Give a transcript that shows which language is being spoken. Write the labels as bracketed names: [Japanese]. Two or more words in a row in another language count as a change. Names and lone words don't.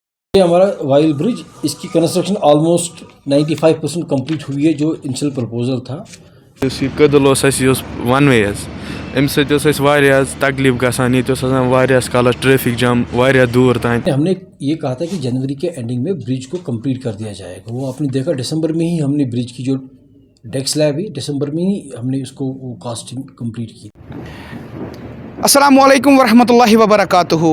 [Hindi] ये हमारा वाइल ब्रिज, इसकी कंस्ट्रक्शन ऑलमोस्ट 95% कंप्लीट हुई है जो [English] initial proposal [Hindi] था। [Kashmiri] कदल [English] one way [Kashmiri] अम तकलीफ गसान कालस ट्रैफिक जाम दूर तान। [Hindi] हमने ये कहा था कि जनवरी के एंडिंग में ब्रिज को कंप्लीट कर दिया जाएगा। वो आपने देखा दिसंबर में ही हमने ब्रिज की जो [English] deck slab [Hindi] है दिसंबर में ही हमने उसको कास्टिंग कंप्लीट की। [Arabic] السلام عليكم ورحمة الله وبركاته.